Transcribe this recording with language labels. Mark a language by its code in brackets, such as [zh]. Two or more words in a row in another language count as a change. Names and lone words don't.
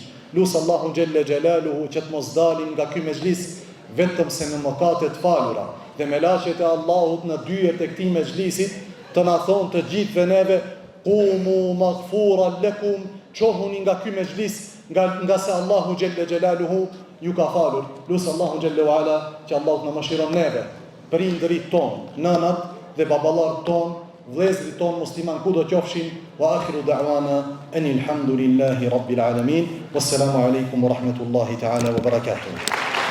[sq] Lusë Allahu [ar] جل جلاله [sq] që të mos dalim nga ky mezhlis vetëm se në mëkate të falura dhe me laqet e Allahut në dyert e këtij mezhlisit të na thonë të gjithëve neve [ar] قوموا مغفورا لكم, [sq] çohuni nga ky mezhlis nga se Allahu [ar] جل جلاله [sq] ju ka falur. Lusë Allahu [ar] جل وعلا [sq] që Allahu na mëshiron neve, prindërit ton, nënat dhe baballarët ton, vëllezërit ton musliman kudo qofshin. [ar] وآخر دعوانا أن الحمد لله رب العالمين. والسلام عليكم ورحمة الله تعالى وبركاته.